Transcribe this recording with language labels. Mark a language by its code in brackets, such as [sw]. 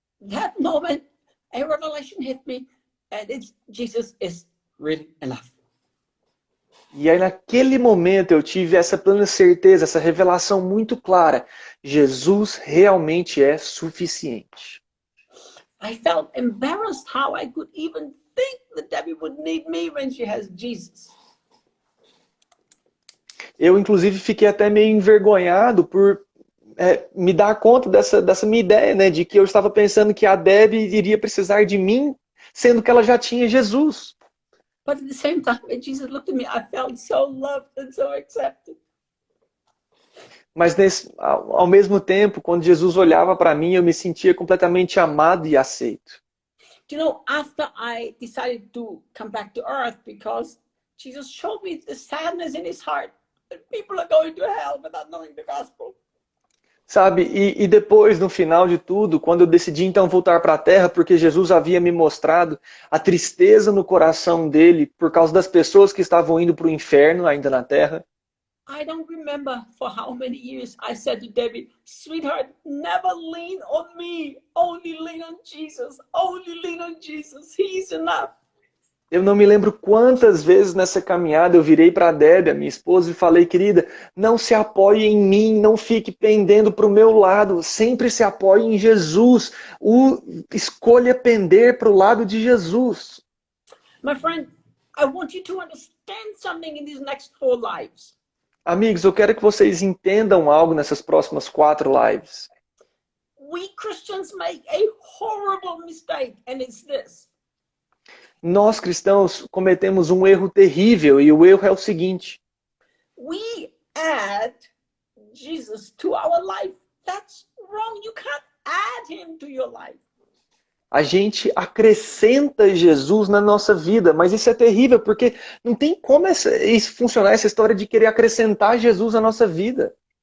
[en] That moment, a revelation hit me, and Jesus is really enough. [pt] E aí naquele momento eu tive essa plena certeza, essa revelação muito clara. Jesus realmente é suficiente. [en] I felt embarrassed how I could even think that Debbie would need me when she has Jesus. [pt] Eu, inclusive, fiquei até meio envergonhado por me dar conta dessa minha ideia, né, de que eu estava pensando que a Debbie iria precisar de mim, sendo que ela já tinha Jesus. [en] But at the same time, when Jesus looked at me, I felt so loved and so accepted. [pt] Mas ao mesmo tempo, quando Jesus olhava para mim, eu me sentia completamente amado e aceito. [en] You know, after I decided to come back to earth, because Jesus showed me the sadness in his heart that people are going to hell without knowing the gospel. [pt] Sabe, e depois, no final de tudo, quando eu decidi então voltar para a Terra, porque Jesus havia me mostrado a tristeza no coração dele por causa das pessoas que estavam indo para o inferno ainda na Terra. [en] I don't remember for how many years I said to Debbie, sweetheart, never lean on me, only lean on Jesus, only lean on Jesus, he's enough. [pt] Eu não me lembro quantas vezes nessa caminhada eu virei para a Debbie, a minha esposa, e falei, querida, não se apoie em mim, não fique pendendo para o meu lado, sempre se apoie em Jesus. Escolha pender para o lado de Jesus. [en] My friend, I want you to understand something in these next 4 lives. [pt] Amigos, eu quero que vocês entendam algo nessas próximas 4 lives. [en] We Christians make a horrible mistake, and it's this. [pt] Nós cristãos cometemos um erro terrível, e o erro é o seguinte. [en] We add Jesus to our life. That's wrong. You can't add him to your life. [pt] A gente acrescenta Jesus na nossa vida, mas isso é terrível, porque não tem como isso funcionar, essa história de querer acrescentar Jesus na nossa vida.